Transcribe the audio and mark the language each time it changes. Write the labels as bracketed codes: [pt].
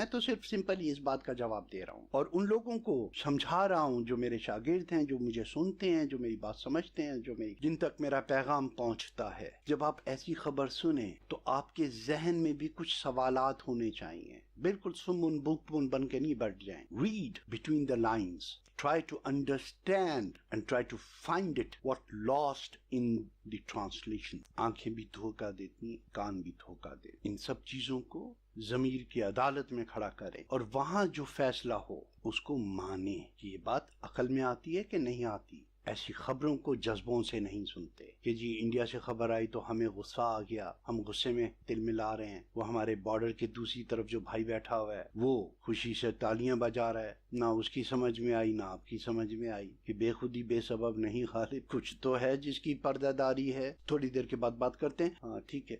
[ur] میں تو صرف سمپلی اس بات کا جواب دے رہا ہوں اور ان لوگوں کو سمجھا رہا ہوں جو میرے شاگرد ہیں، جو مجھے سنتے ہیں، جو میری بات سمجھتے ہیں، جن تک میرا پیغام پہنچتا ہے. جب آپ ایسی خبر سنیں تو آپ کے ذہن میں بھی کچھ سوالات ہونے چاہیے. بالکل سمن بکمن بن کے نہیں بیٹھ جائیں. [en] Read between the lines. Try to understand and try to find it what lost in the translation. [ur] آنکھیں بھی دھوکہ دیتی، کان بھی دھوکہ دیتے. ان سب چیزوں کو ضمیر کی عدالت میں کھڑا کریں اور وہاں جو فیصلہ ہو اس کو مانیں. یہ بات عقل میں آتی ہے کہ نہیں آتی؟ ایسی خبروں کو جذبوں سے نہیں سنتے کہ جی انڈیا سے خبر آئی تو ہمیں غصہ آ گیا، ہم غصے میں تل ملا رہے ہیں، وہ ہمارے بارڈر کے دوسری طرف جو بھائی بیٹھا ہوا ہے وہ خوشی سے تالیاں بجا رہا ہے، نہ اس کی سمجھ میں آئی نہ آپ کی سمجھ میں آئی کہ بے خودی بے سبب نہیں غالب، کچھ تو ہے جس کی پردہ داری ہے۔ تھوڑی دیر کے بعد بات کرتے ہیں۔ ہاں ٹھیک ہے۔